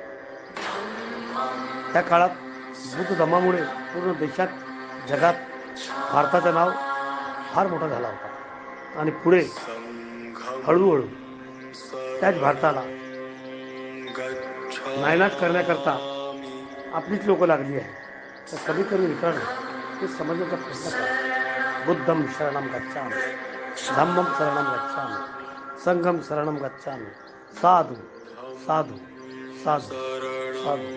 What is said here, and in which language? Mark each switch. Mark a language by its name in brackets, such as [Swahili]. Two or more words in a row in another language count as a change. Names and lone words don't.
[Marathi] त्या काळात बुद्ध धम्मामुळे पूर्ण देशात, जगात भारताचं नाव फार मोठा झाला होता आणि पुढे हळूहळू त्याच भारताला नायनाट करण्याकरता आपलीच लोकं लागली आहे. तर कधीतरी मित्रांनो ते समजण्याचा प्रयत्न करा. [Pali] बुद्धम शरणम गच्छामि, धम्मम शरणम गच्छामि, संघम शरणम गच्छामि, साधु साधु साधु साधु.